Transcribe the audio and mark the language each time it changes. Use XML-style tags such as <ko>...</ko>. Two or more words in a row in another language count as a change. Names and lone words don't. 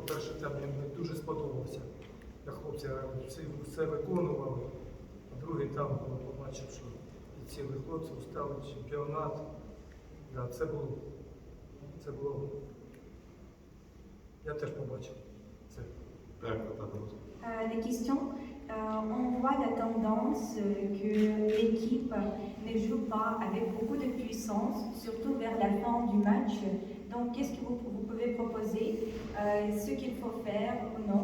<uk>Перший тайм мені дуже сподобався. Як хлопці грали, все виконували. А другий тайм побачив, що і цілі хлопці устали, чемпіонат. Да, це було. Я теж побачив це.</uk> <fr>Les questions, on voit la tendance que l'équipe ne joue pas avec beaucoup de puissance, surtout vers la fin du match. Donc, qu'est-ce que vous pouvez proposer, ce qu'il faut faire ou non?</fr>